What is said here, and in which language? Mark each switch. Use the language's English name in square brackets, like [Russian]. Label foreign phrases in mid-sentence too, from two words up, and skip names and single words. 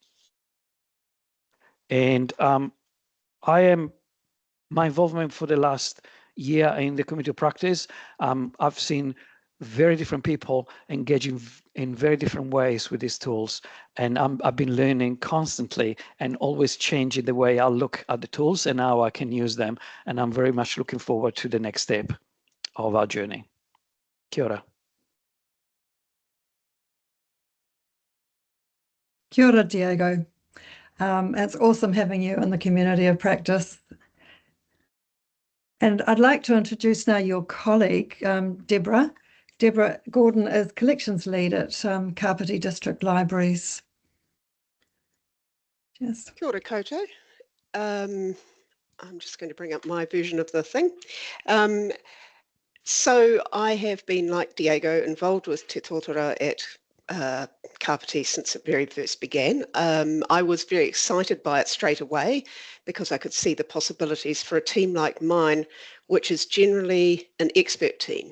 [English] And my involvement for the last year in the community of practice, I've seen very different people engaging in very different ways with these tools. And I've been learning constantly and always changing the way I look at the tools and how I can use them. And I'm very much looking forward to the next step of our journey. [Māori] Kia ora. Kia ora, Diego. [English] It's awesome having you in the community of practice. And I'd like to introduce now your colleague, Deborah. Deborah Gordon is collections lead at Kapiti District Libraries. Yes. [Māori] Kia ora koutou. [English] I'm just going to bring up my version of the thing. So I have been, like Diego, involved with Te Tōtara at Kapiti since it very first began. I was very excited by it straight away because I could see the possibilities for a team like mine, which is generally an expert team.